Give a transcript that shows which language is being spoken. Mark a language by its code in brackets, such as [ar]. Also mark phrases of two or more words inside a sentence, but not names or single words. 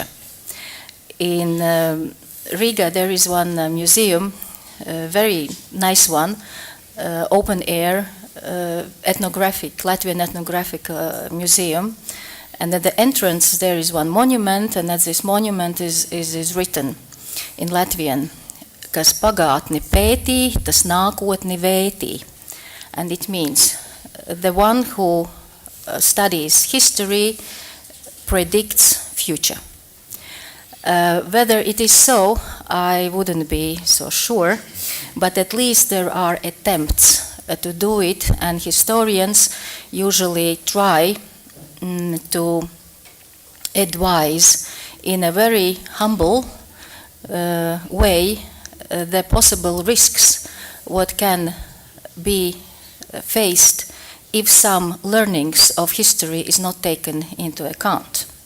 [en] In Riga there is one museum, a very nice one, open air, Latvian ethnographic museum, and at the entrance there is one monument, and at this monument is written in Latvian, [lv] kas pagātni pētī, tas nākotni vētī. [en] And it means the one who studies history predicts future. Whether it is so, I wouldn't be so sure, but at least there are attempts to do it, and historians usually try to advise in a very humble way the possible risks what can be faced if some learnings of history is not taken into account.